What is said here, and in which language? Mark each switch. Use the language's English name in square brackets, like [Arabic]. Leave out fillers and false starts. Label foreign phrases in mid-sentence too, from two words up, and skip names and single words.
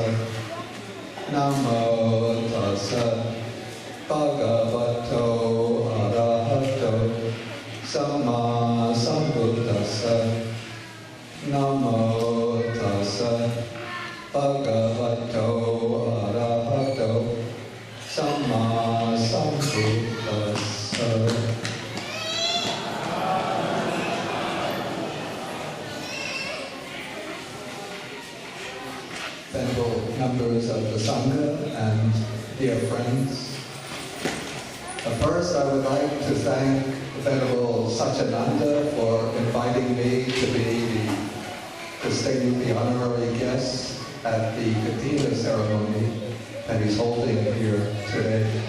[Pali] Namo tassa bhagavato arahato samma sambuddhassa. Namo tassa bhagavato arahato samma sambuddhassa. [English] Venerable members of the Sangha and dear friends, first I would like to thank Venerable Satyananda for inviting me to be the honorary guest at the Kathina ceremony that he's holding here today.